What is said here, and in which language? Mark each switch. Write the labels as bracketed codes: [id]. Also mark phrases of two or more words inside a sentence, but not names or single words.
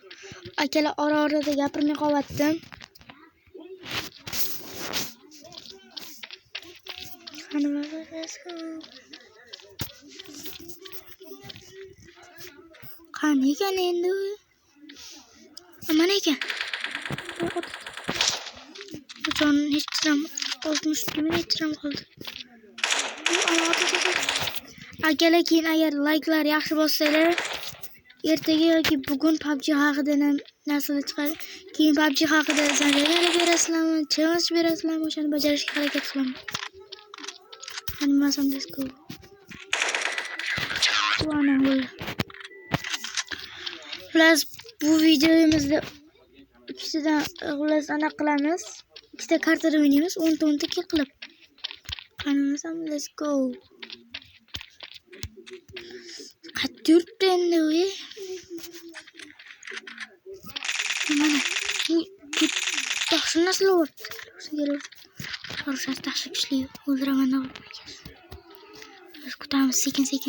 [uz] Akalar ora-orada gapirmay qolyaptim. Qani bo'lmasam, [en] let's go. [uz] Qani ekan endi u? Mana ekan. Jon hech ham 62 minut ham qoldi. Akalar, keyin agar like'lar yaxshi bossanglar, ertaga yoki bugun PUBG haqida narsalar chiqadi. Keyin PUBG haqida zaryadlar berasizlarmi, challenge berasizlarmi, o'shani bajarishga harakat qilaman. Qani bo'lmasam, [en] let's go. [uz] Ana bo'ldi. Plus bu videomizda ikkitadan anaqa qilamiz. Ikkita kartada o'ynaymiz, 10 ta kill qilib. Qani bo'lmasam, [en] let's go. [uz] Qattiq yuribdi endi u. Mana bu yaxshi narsalar bor. Qarashlar yaxshi kuchli. O'ldiraman deb o'ylayman. Biz kutamiz sekin-sekin.